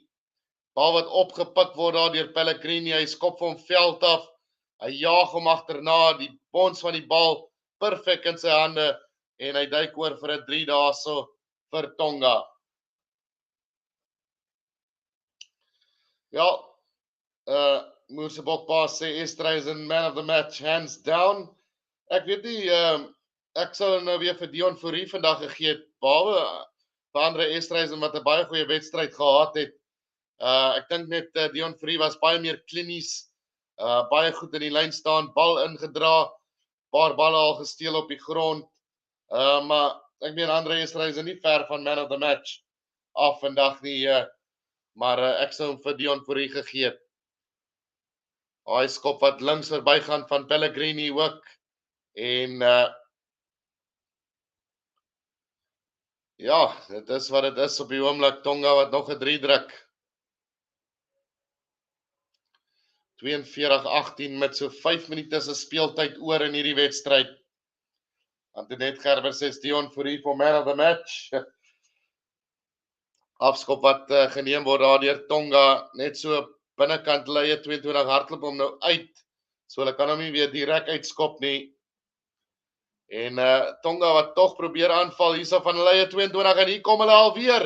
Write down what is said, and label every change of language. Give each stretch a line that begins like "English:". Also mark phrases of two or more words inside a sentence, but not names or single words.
Afrikaans: Bal wat opgepik word daar deur Pellegrini, hy skop hom veld af, hy jaag hom agterna, die bons van die bal perfek in sy hande en hy duik oor vir 'n 3 daarso vir Tonga. Ja, Moose Bokbaas sê Estreisen
English: man of the match, hands down.
Afrikaans: Ek weet nie, ek sou nou weer vir Dion Fourie vandag gegee het, behalwe vir Andre Estreisen wat 'n baie goeie wedstryd gehad het. Ek dink net Dion Fourie was baie meer klinies, baie goed in die lyn staan, bal ingedra, paar balle al gesteel op die grond. Maar ek meen Andre Estreisen nie ver van
English: man of the match
Afrikaans: af vandag nie, maar ek sou hom vir Dion Fourie gegee het. Hy skop wat links verbygaan van Pellegrini ook en dit is wat dit is op die oomblik. Tonga wat nog 'n 3 druk. 42-18 met so 5 minute se speeltyd oor in hierdie wedstryd. Antoinette Gerber sê Dion Fourie
English: for man of the match.
Afrikaans: Afskop wat geneem word daar deur Tonga, net so binnekant lye 22 hardloop hom nou uit. So hulle kan hom nie weer direk uitskop nie. En Tonga wat tog probeer aanval hierso van lye 22 en hier kom hulle alweer.